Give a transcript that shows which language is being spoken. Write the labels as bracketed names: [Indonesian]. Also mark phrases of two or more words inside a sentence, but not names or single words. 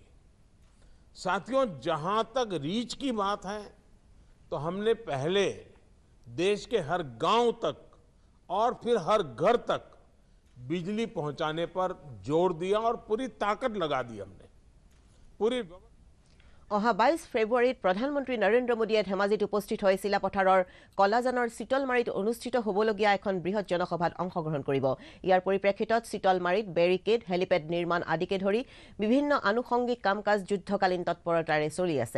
[Hindi] साथियों, जहां तक रीच की बात है तो हमने पहले देश के हर गांव तक और फिर हर घर तक बिजली पहुंचाने पर जोर दिया और पूरी ताकत लगा दी हमने। पूरी [Assamese] অহা 22 ফেব্ৰুৱাৰীত প্ৰধানমন্ত্ৰী নৰেন্দ্ৰ মোদীয়ে ধেমাজিত উপস্থিত হৈ চিলাপথাৰৰ কলাজানৰ চিতলমাৰীত অনুষ্ঠিত হ'বলগীয়া এখন বৃহৎ জনসভাত অংশগ্ৰহণ কৰিব। ইয়াৰ পৰিপ্ৰেক্ষিতত চিতলমাৰীত বেৰিকেড, হেলিপেড নিৰ্মাণ আদিকে ধৰি বিভিন্ন আনুষংগিক কাম-কাজ যুদ্ধকালীন তৎপৰতাৰে চলি আছে।